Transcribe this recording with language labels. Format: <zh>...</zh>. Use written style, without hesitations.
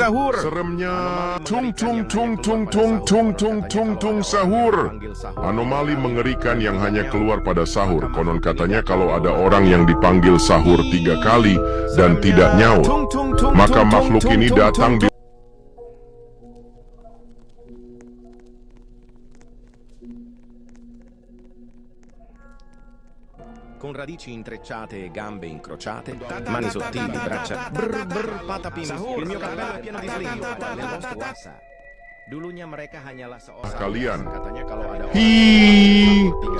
<id>Seremnya tung tung tung tung tung tung tung tung tung sahur. Anomali mengerikan yang hanya keluar pada sahur. Konon katanya kalau ada orang yang dipanggil sahur 3 kali dan tidak nyaut, maka makhluk ini datang di</id> <it>Con radici intrecciate e gambe incrociate, mani sottili, braccia. Brr brr patapim. Il mio cappello è pieno di slim. Nel bosco wasa.</it> <id>Dulunya mereka hanyalah seorang. kalian. Katanya kalau ada orang</id>